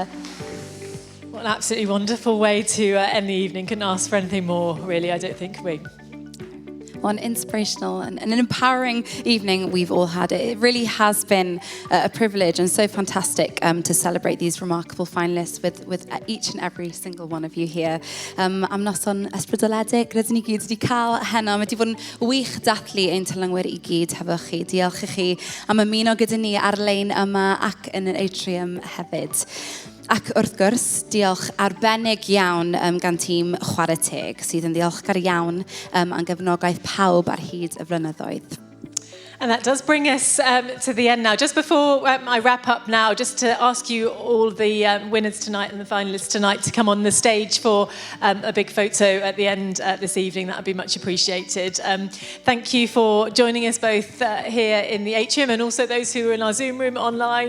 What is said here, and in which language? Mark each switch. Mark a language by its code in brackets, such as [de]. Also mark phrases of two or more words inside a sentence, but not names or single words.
[en] What an absolutely wonderful way to end the evening. Couldn't ask for anything more, really, I don't think we. What an inspirational and an empowering evening we've all had. It really has been a privilege and so fantastic to celebrate these remarkable finalists with each and every single one of you here. [cy] Am noson ysbrydoledig, rydyn ni gyd wedi cael heno. Mae wedi bod yn wych dathlu ein tylangwyr I gyd hefo chi. Diolch I chi am ymuno gyda ni ar-lein yma ac yn yr atrium hefyd. Ac wrth gwrs, diolch arbennig iawn gan tîm Chwarae Teg sydd yn ddiolchgar iawn am gefnogaeth pawb ar hyd y flynyddoedd. [en] And that does bring us to the end now. Just before I wrap up now, just to ask you all the winners tonight and the finalists tonight to come on the stage for a big photo at the end this evening. That would be much appreciated. Thank you for joining us both here in the atrium and also those who are in our Zoom room online.